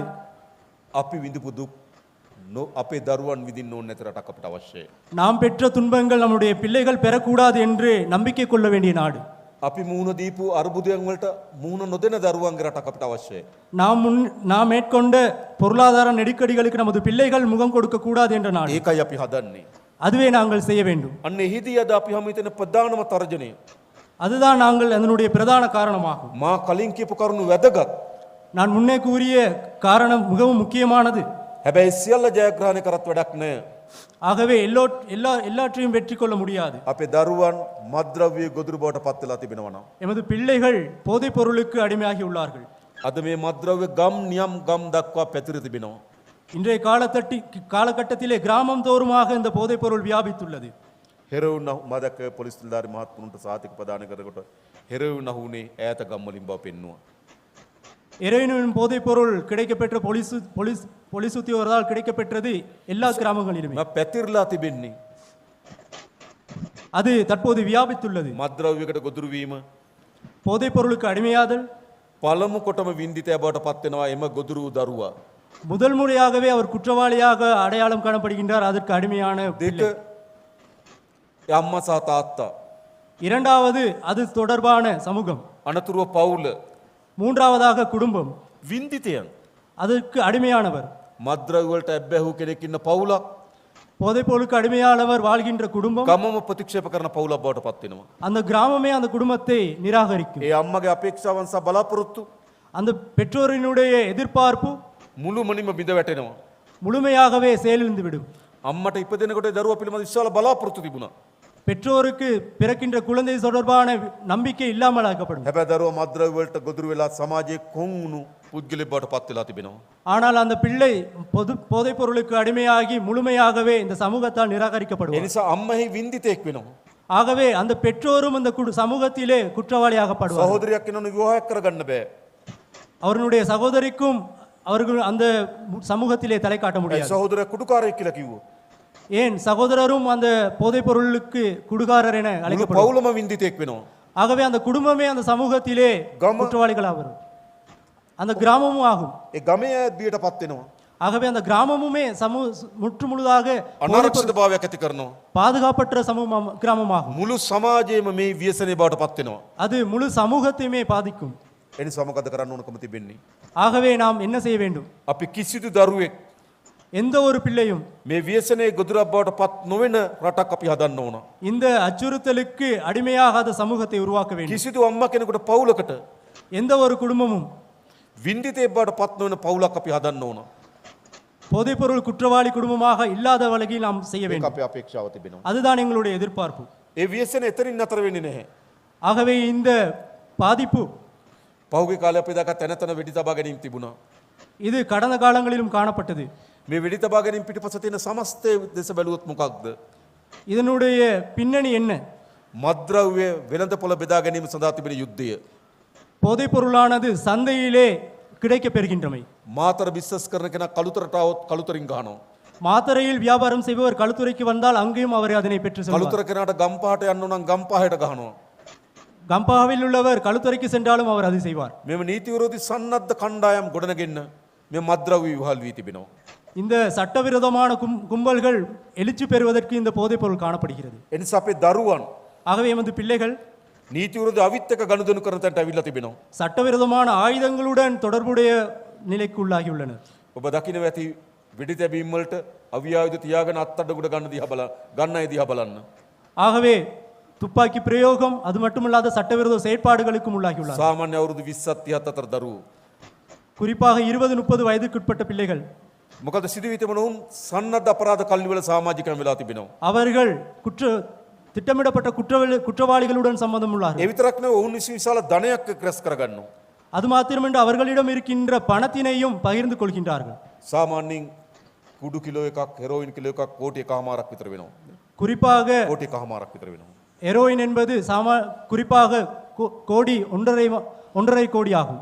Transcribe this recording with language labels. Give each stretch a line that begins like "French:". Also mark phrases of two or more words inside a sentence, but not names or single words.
Sinhala: අපි විඳපු දුක් අපේ දරුවන් විඳින්න ඕන නැති රටක් අපිට අවශ්‍යයි.
Tamil: நாம் பெற்ற துன்பங்கள் நம்முடைய பிள்ளைகள் பெறக்கூடாது என்று நம்பிக்கை கொள்ள வேண்டிய நாடு.
Sinhala: අපි මූණ දීපු අර්බුදයන් වලට මූණ නොදෙන දරුවන්ගේ රටක් අපිට අවශ්‍යයි.
Tamil: நாம் மேற்கொண்ட பொருளாதார நெருக்கடிகளுக்கு நமது பிள்ளைகள் முகம் கொடுக்க கூடாது என்ற நாடு.
Sinhala: ඒකයි අපි හදන්නේ.
Tamil: அதுவே நாங்கள் செய்ய வேண்டும்.
Sinhala: අන්න එහිදී අද අපි හැම හිතන ප්‍රධානම තර්ජනය
Tamil: அதுதான் நாங்கள் அதனுடைய பிரதான காரணமாகும்.
Sinhala: මා කලින් කියපු කරුණු වැදගත්.
Tamil: நான் முன்னே கூறிய காரணம் மிகவும் முக்கியமானது.
Sinhala: හැබැයි සියල්ල ජයග්‍රහණය කරත් වැඩක් නැහැ.
Tamil: ஆகவே எல்லாற்றையும் வெற்றி கொள்ள முடியாது.
Sinhala: අපේ දරුවන් මද්ද්‍රව්‍ය ගොදුරු බවට පත් වෙලා තිබෙනවා නම්
Tamil: எமது பிள்ளைகள் போதைப் பொருளுக்கு அடிமையாகி உள்ளார்கள்.
Sinhala: අද මේ මද්ද්‍රව්‍ය ගම් නියම් ගම් දක්වා පැතිර තිබෙනවා.
Tamil: இன்றைய காலகட்டத்திலே கிராமம் தோறுமாக இந்த போதைப் பொருள் வியாபித்துள்ளது.
Sinhala: හෙරවුන් මදක පොලිස් නිලධාරි මහත්තුරුන්ට සාතික ප්‍රදාන කරනකොට හෙරවුන් අහුනේ ඈත ගම් වලින් බව පෙන්නුවා.
Tamil: ஹெரோயின் போதைப் பொருள் கிடைக்கப்பெற்ற போலீஸ் உத்தியோகத்தால் கிடைக்கப்பெற்றது எல்லா கிராமங்களிலுமே.
Sinhala: පැතිරලා තිබෙන්නේ
Tamil: அது தற்போது வியாபித்துள்ளது.
Sinhala: මද්ද්‍රව්‍යයකට ගොදුරු වීම
Tamil: போதைப் பொருளுக்கு அடிமையாதல்
Sinhala: පළමු කොටම වින්දිතය බවට පත් වෙනවා එම ගොදුරු දරුවා.
Tamil: முதல் முறையாகவே அவர் குற்றவாளியாக அடையாளம் காணப்படுகின்றார். அதற்கு அடிமையான
Sinhala: දෙක අම්මා සහ තාත්තා.
Tamil: இரண்டாவது அது தொடர்பான சமூகம்.
Sinhala: අනතුරුව පවුල.
Tamil: மூன்றாவதாக குடும்பம்.
Sinhala: වින්දිතයන්.
Tamil: அதற்கு அடிமையானவர்.
Sinhala: මද්ද්‍රව්‍ය වලට ඇබ්බැහුව කෙනෙක් ඉන්න පවුලක්
Tamil: போதைப் பொருளுக்கு அடிமையானவர் வாழ்கின்ற குடும்பம்
Sinhala: ගමම ප්‍රතික්ෂේප කරන පවුලක් බවට පත් වෙනවා.
Tamil: அந்த கிராமமே அந்த குடும்பத்தை நிராகரிக்கும்.
Sinhala: ඒ අම්මගේ අපේක්ෂාවන් සහ බලාපොරොත්තු
Tamil: அந்த பெற்றோரினுடைய எதிர்பார்ப்பு
Sinhala: මුළුමනින්ම බිඳ වැටෙනවා.
Tamil: முழுமையாகவே செயலிழந்து விடும்.
Sinhala: අම්මට ඉපදෙනකොට දරුවා පිළිබඳ විශාල බලාපොරොත්තු තිබුණා.
Tamil: பெற்றோருக்கு பிறக்கின்ற குழந்தை தொடர்பான நம்பிக்கை இல்லாமல் ஆக்கப்படும்.
Sinhala: හැබැයි දරුවා මද්ද්‍රව්‍ය වලට ගොදුරු වෙලා සමාජයේ කොන් වුණු පුද්ගලෙක් බවට පත් වෙලා තිබෙනවා.
Tamil: ஆனால் அந்த பிள்ளை போதைப் பொருளுக்கு அடிமையாகி முழுமையாகவே இந்த சமூகத்தால்
Sinhala: ඒ
Tamil: நிராகரிக்கப்படுவார்.
Sinhala: නිසා අම්මහි වින්දිතෙක් වෙනවා.
Tamil: ஆகவே அந்த பெற்றோரும் அந்த சமூகத்திலே குற்றவாளியாகப்படுவார்.
Sinhala: සහෝදරයක් කෙනෙකුට විවාහයක් කරගන්න බෑ.
Tamil: அவர்களுடைய சகோதரிக்கும் அவர்கள் அந்த சமூகத்திலே தலை காட்ட முடியாது.
Sinhala: සහෝදරයා කුඩුකාරයෙක් කියලා කිව්වෝ.
Tamil: ஏன் சகோதரரும் அந்த போதைப் பொருளுக்கு குடுகாரர் என
Sinhala: මුළු
Tamil: அழைக்கப்படுவார்.
Sinhala: පවුලම වින්දිතෙක් වෙනවා.
Tamil: ஆகவே அந்த குடும்பமே அந்த சமூகத்திலே கம- குற்றவாளிகளாக வரும். அந்த கிராமமும் ஆகும்.
Sinhala: ඒ ගමේ අයත් බියට පත් වෙනවා.
Tamil: ஆகவே அந்த கிராமமுமே முற்றுமுழுதாக
Sinhala: අනරක්ෂිතභාවයක් ඇති කරනවා.
Tamil: பாதுகாப்பற்ற கிராமமாகும்.
Sinhala: මුළු සමාජයේම මේ ව්‍යසනය බවට පත් වෙනවා.
Tamil: அது முழு சமூகத்தையுமே பாதிக்கும்.
Sinhala: ඒ නිසා මොකද කරන්න ඕනකම තිබෙන්නේ?
Tamil: ஆகவே நாம் என்ன செய்ய வேண்டும்?
Sinhala: අපි කිසිදු දරුවෙක්
Tamil: எந்த ஒரு பிள்ளையும்
Sinhala: මේ ව්‍යසනයේ ගොදුරක් බවට පත් නොවන රටක් අපි හදන්න ඕන.
Tamil: இந்த அச்சுறுத்தலுக்கு அடிமையாகாத சமூகத்தை உருவாக்க வேண்டும்.
Sinhala: කිසිදු අම්මා කෙනෙකුට පවුලකට
Tamil: எந்த ஒரு குடும்பமும்
Sinhala: වින්දිතේ බවට පත් නොවන පවුලක් අපි හදන්න ඕන.
Tamil: போதைப்பொருள் குற்றவாளி குடும்பமாக இல்லாத வகையில் நாம் செய்ய
Sinhala: ඒක
Tamil: வேண்டும்.
Sinhala: අපේ අපේක්ෂාව තිබෙනවා.
Tamil: அதுதான் எங்களுடைய எதிர்பார்ப்பு.
Sinhala: ඒ ව්‍යසනය එතනින් නතර වෙන්නේ නැහැ.
Tamil: ஆகவே இந்த பாதிப்பு
Sinhala: පහුගිය කාලේ අපි දැක්ක තැන තැන වෙඩි තබා ගැනීම තිබුණා.
Tamil: இது கடந்த காலங்களிலும் காணப்பட்டது.
Sinhala: මේ වෙඩි තබා ගැනීම පිටිපස තියෙන සමස්තය දෙස බැලුවොත් මොකක්ද?
Tamil: இதனுடைய பின்னணி என்ன?
Sinhala: මද්ද්‍රව්‍ය වෙළඳපොළ බෙදා ගැනීම සඳහා තිබෙන යුද්ධය.
Tamil: போதைப்பொருளானது சந்தையிலே கிடைக்கப் பெறுகின்றமை.
Sinhala: මාතර බිස්නස් කරන කෙනා කළුතරට આવොත් කළුතරින් ගහනවා.
Tamil: மாத்தறையில் வியாபாரம் செய்பவர் களுத்துறைக்கு வந்தால் அங்கேயும் அவர் அதனை பெற்று செல்வார்.
Sinhala: කළුතර කෙනාට ගම්පහට යන්න නම් ගම්පහයට ගහනවා.
Tamil: கம்பாவில் உள்ளவர் களுத்துறைக்கு சென்றாலும் அவர் அதை செய்வார்.
Sinhala: මෙම නීති විරෝධී සන්නද්ධ කණ්ඩායම් ගොඩනගෙන්න මේ මද්ද්‍රව්‍ය විවහල් වී තිබෙනවා.
Tamil: இந்த சட்டவிரோதமான கும்பல்கள் எழுச்சி பெறுவதற்கு இந்த போதைப் பொருள் காணப்படுகிறது.
Sinhala: ඒ නිසා අපේ දරුවන්
Tamil: ஆகவே எமது பிள்ளைகள்
Sinhala: නීති විරෝධී අවිත් එක්ක ගනුදෙනු කරන තැනට අවිල්ලා තිබෙනවා.
Tamil: சட்டவிரோதமான ஆயுதங்களுடன் தொடர்புடைய நிலைக்கு உள்ளாகியுள்ளனர்.
Sinhala: ඔබ දකින්න ඇති වෙඩි තැබීම් වලට අවි ආයුධ තියාගෙන අත්අඩංගුවට ගන්න අය දිහා බලන්න.
Tamil: ஆகவே துப்பாக்கி பிரயோகம் அது மட்டுமல்லாத சட்டவிரோத செயற்பாடுகளுக்கும் உள்ளாகியுள்ளார்.
Sinhala: සාමාන්‍ය අවුරුදු 20ත් 30ත් අතර දරුවෝ.
Tamil: குறிப்பாக 20-30 வயதுக்குட்பட்ட பிள்ளைகள்.
Sinhala: මොකද සිදුවී තිබෙන උන් සන්නද්ධ අපරාධ කල්ලිවල සමාජිකයන් වෙලා තිබෙනවා.
Tamil: அவர்கள் திட்டமிடப்பட்ட குற்றவாளிகளுடன் சம்பந்தம் உள்ளார்கள்.
Sinhala: ඒ විතරක් නෙවෙයි ඔවුන් විශාල ධනයක් රැස් කරගන්නවා.
Tamil: அது மாத்திரமன்று அவர்களிடம் இருக்கின்ற பணத்தினையும் பகிர்ந்து கொள்கின்றார்கள்.
Sinhala: සාමාන්‍යයෙන් කුඩු කිලෝ එකක් හෙරෝයින් කිලෝ එකක් කෝටි එකමාරක් විතර වෙනවා.
Tamil: குறிப்பாக
Sinhala: කෝටි එකමාරක් විතර වෙනවා.
Tamil: ஹெரோயின் என்பது குறிப்பாக கோடி 1.5 1.5 கோடி ஆகும்.